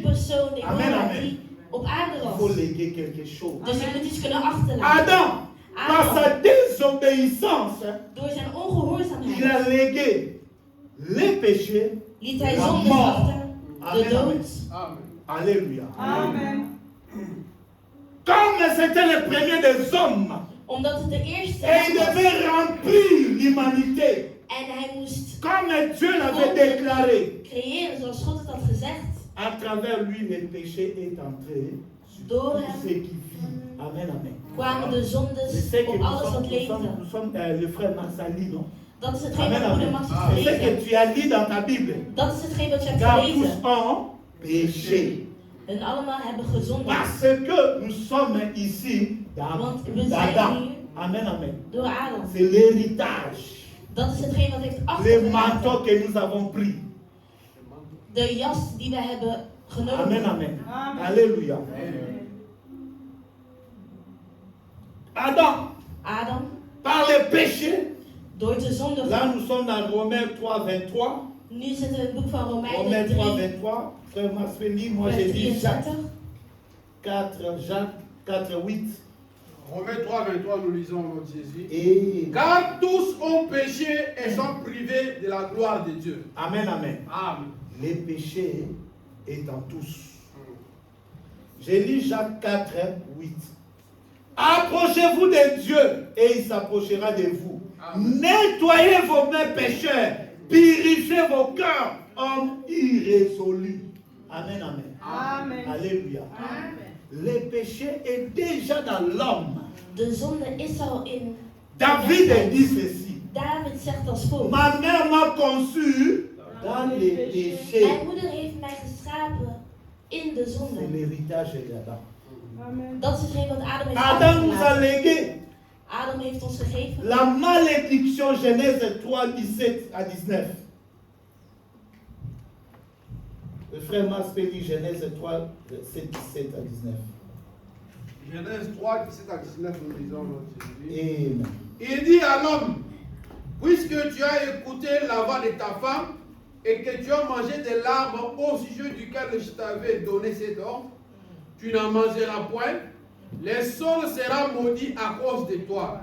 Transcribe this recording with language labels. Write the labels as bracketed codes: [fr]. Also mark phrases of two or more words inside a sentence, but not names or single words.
[nl] persoon, Amen, Deborah, amen. die op aarde [fr] Il faut [nl] was. [fr] léguer quelque chose. [nl] Dus je moet iets kunnen achterlaten. [fr] Adam, par [nl] Adam, [fr] sa désobéissance, [nl] door zijn [fr] il [nl] ongehoorzaamheid, [fr] a légué les péchés. [nl] liet hij [fr] La [nl] zonde [fr] mort. [nl] achter, Amen, de amen. dood. Amen. [fr] Alléluia. Amen. Comme c'était le premier des hommes, [nl] Omdat het de eerste [fr] et il [nl] was. [fr] devait remplir l'humanité, [nl] En hij moest [fr] comme Dieu l'avait déclaré. [nl] creëren zoals God het had gezegd. [fr] À travers lui, le péché est entré sur [nl] Door [fr] tout [nl] hem [fr] ce qui vit. Amen, amen. [nl] kwamen de [fr] Je [nl] zondes [fr] sais que [nl] op alles wat [fr] nous [nl] leefde. [fr] sommes le frère Marsali, non? [nl] Dat is hetgeen Amen, wat moeder amen. Max [fr] Je [nl] heeft [fr] sais [nl] gelezen. [fr] que tu as lu dans ta Bible. [nl] Dat is hetgeen wat je hebt [fr] Car tous [nl] gelezen. [fr] ont péché. [nl] En allemaal hebben gezondigd. [fr] Parce que nous sommes ici [nl] Want we zijn [fr] d'Adam. [nl] hier Amen, amen. door Adam. [fr] C'est l'héritage. [nl] Dat is hetgeen wat heeft [fr] Le [nl] achtergelaten. [fr] manteau que nous avons pris. [nl] De jas die we hebben genomen. Amen, amen. Amen. [fr] Alléluia. Adam, [nl] Adam, [fr] par le péché, [nl] door de zonde. [fr] là nous sommes dans Romains 3, 23. [nl] Nu zitten we in het boek van [fr] Romains [nl] Romeinen 3, 3, 23. [fr] Frère Masfeli, moi vers j'ai dit Jacques 33. 4, 8. Romains 3, 23, nous lisons au nom de Jésus. Et Car tous ont péché et sont privés de la gloire de Dieu. Amen, amen. Amen. Les péchés étant tous. J'ai lu Jacques 4, 8. Approchez-vous de Dieu et il s'approchera de vous. Amen. Nettoyez vos mains pécheurs. Purifiez vos cœurs, hommes irrésolus. Amen, amen. Amen. Alléluia. Le péché est déjà dans l'homme. [nl] De zonde is al in. [fr] David dit ceci. [nl] David zegt als volgt. [fr] Ma mère m'a conçu dans les péchés. [nl] Mijn moeder heeft mij geschapen in de [fr] C'est [nl] zonde. [fr] l'héritage d'Adam. Amen. [nl] Dat is hetgeen wat Adam heeft [fr] Adam nous a [nl] achtergelaten. [fr] légué [nl] Adam heeft ons gegeven. [fr] la malédiction, Genèse 3, 17 à 19. Le frère Mars peut lire Genèse 3, verset 17 à 19. Genèse 3, 17 à 19, nous lisons aujourd'hui. Amen. Il dit à l'homme, puisque tu as écouté la voix de ta femme et que tu as mangé de l'arbre au sujet duquel je t'avais donné cet ordre, tu n'en mangeras point, le sol sera maudit à cause de toi.